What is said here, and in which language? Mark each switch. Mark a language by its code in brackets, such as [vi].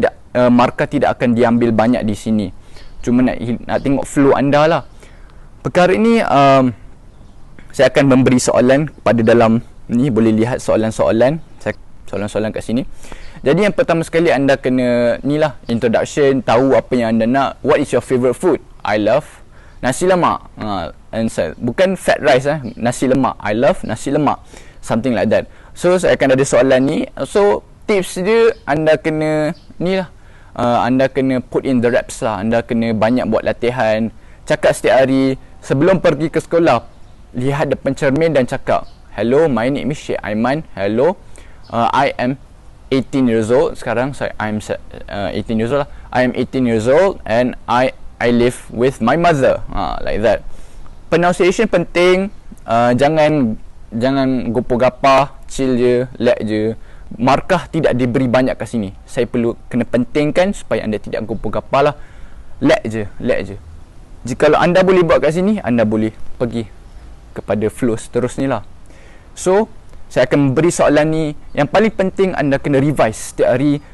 [ms] Markah tidak akan diambil banyak di sini. Cuma nak tengok flow anda lah. Perkara ini saya akan memberi soalan pada dalam ni. Boleh lihat soalan-soalan kat sini. Jadi yang pertama sekali anda kena ni lah, introduction, tahu apa yang anda nak. [en] What is your favorite food? I love nasi lemak. Answer, [ms] bukan [en] fat rice, nasi lemak. I love nasi lemak, something like that. [ms] So saya akan ada soalan ni. So tips dia, anda kena ni lah, anda kena [en] put in the reps [ms] lah. Anda kena banyak buat latihan, cakap setiap hari. Sebelum pergi ke sekolah, lihat depan cermin dan cakap, [en] hello, my name is Sheikh Aiman. Hello, I am 18 years old. [ms] Sekarang [en] I'm 18 years old [ms] lah. [en] I am 18 years old and I live with my mother. Like that. [ms] Pronunciation penting. Jangan gopoh-gapah, chill je, lag je. Markah tidak diberi banyak kat sini. Saya perlu kena pentingkan supaya anda tidak gopoh-gapah lah. Lag je. Jika anda boleh buat kat sini, anda boleh pergi kepada flow seterusnya lah. So saya akan beri soalan ni. Yang paling penting, anda kena revise setiap hari.